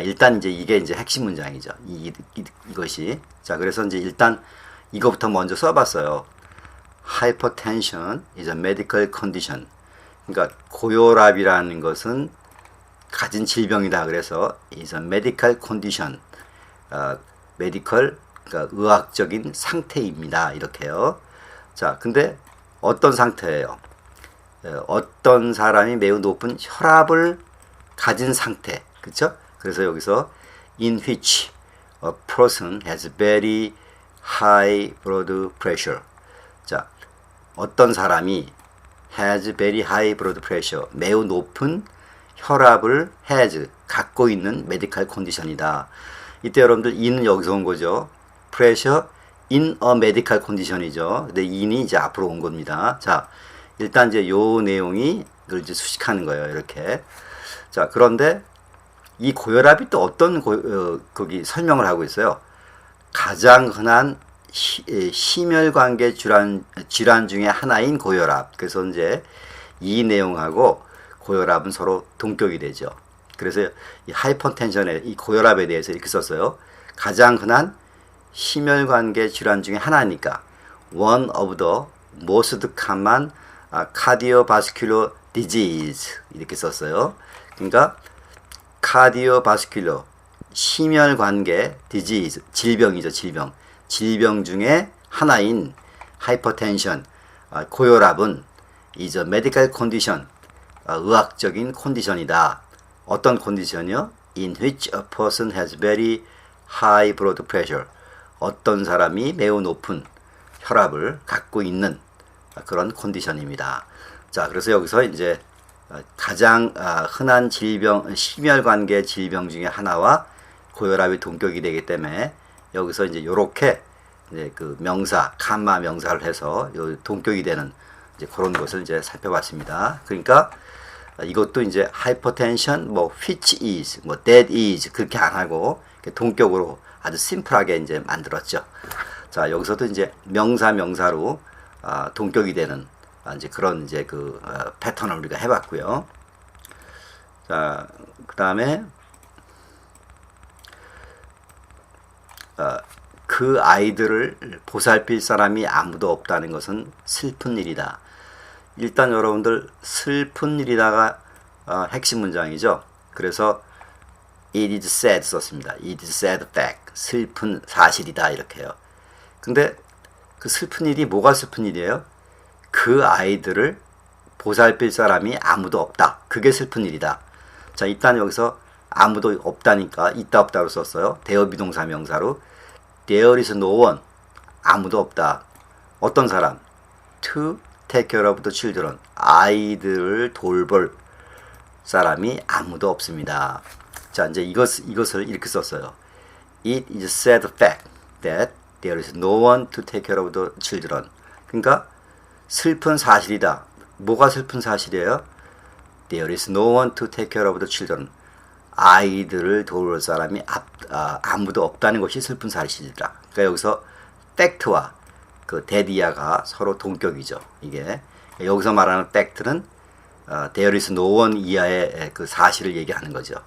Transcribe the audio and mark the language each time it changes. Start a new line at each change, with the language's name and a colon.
Korean: 일단 이제 이게 이제 핵심 문장이죠. 이것이 자, 그래서 이제 일단 이거부터 먼저 써봤어요.
English: Hypertension is a medical condition.
Korean: 그러니까 고혈압이라는 것은 가진 질병이다. 그래서
English: is a medical condition.
Korean: medical 그러니까 의학적인 상태입니다. 이렇게요. 자, 근데 어떤 상태예요? 어떤 사람이 매우 높은 혈압을 가진 상태. 그렇죠? 그래서 여기서
English: in which a person has very high blood pressure.
Korean: 자, 어떤 사람이
English: has very high blood pressure.
Korean: 매우 높은 혈압을 has 갖고 있는 메디컬 컨디션이다. 이때 여러분들 in은 여기서 온 거죠.
English: pressure in a medical condition이죠.
Korean: 근데 in이 이제 앞으로 온 겁니다. 자, 일단 이제 요 내용이 이걸 이제 수식하는 거예요. 이렇게. 자, 그런데 이 고혈압이 또 어떤 거기 설명을 하고 있어요. 가장 흔한 심혈관계 질환 중에 하나인 고혈압. 그래서 이제 이 내용하고 고혈압은 서로 동격이 되죠. 그래서 이 하이퍼텐션의 이 고혈압에 대해서 이렇게 썼어요. 가장 흔한 심혈관계 질환 중에 하나니까
English: one of the most common cardiovascular disease
Korean: 이렇게 썼어요. 그러니까 cardiovascular 심혈관계 disease 질병이죠. 질병 중에 하나인
English: hypertension
Korean: 고혈압은
English: is a medical condition
Korean: 의학적인 컨디션이다. 어떤 컨디션이요?
English: In which a person has very high blood pressure.
Korean: 어떤 사람이 매우 높은 혈압을 갖고 있는 그런 컨디션입니다. 자, 그래서 여기서 이제 가장 흔한 질병, 심혈관계 질병 중에 하나와 고혈압이 동격이 되기 때문에 여기서 이제 요렇게 이제 그 명사, 칸마 명사를 해서 요 동격이 되는 이제 그런 것을 이제 살펴봤습니다. 그러니까 이것도 이제 hypertension, 뭐
English: which is,
Korean: 뭐
English: that is
Korean: 그렇게 안 하고 동격으로 아주 심플하게 이제 만들었죠. 자, 여기서도 이제 명사로 동격이 되는 이제 그런 이제 그 패턴을 우리가 해봤고요. 자, 그 다음에 그 아이들을 보살필 사람이 아무도 없다는 것은 슬픈 일이다. 일단 여러분들 슬픈 일이다가 핵심 문장이죠. 그래서
English: it is sad
Korean: 썼습니다.
English: it is sad fact.
Korean: 슬픈 사실이다 이렇게요. 근데 그 슬픈 일이 뭐가 슬픈 일이에요? 그 아이들을 보살필 사람이 아무도 없다. 그게 슬픈 일이다. 자, 일단 여기서 아무도 없다니까 있다 없다로 썼어요. 대여 비동사 명사로
English: there is no one.
Korean: 아무도 없다. 어떤 사람?
English: to take care of the children.
Korean: 아이들을 돌볼 사람이 아무도 없습니다. 자, 이제 이것을 이렇게 썼어요.
English: It is a sad fact that there is no one to take care of the children.
Korean: 그러니까 슬픈 사실이다. 뭐가 슬픈 사실이에요?
English: There is no one to take care of the children.
Korean: 아이들을 도울 사람이 아무도 없다는 것이 슬픈 사실이다. 그러니까 여기서 fact와 그 데디아가 서로 동격이죠. 이게 여기서 말하는 fact는
English: there is no one
Korean: 이하의 그 사실을 얘기하는 거죠.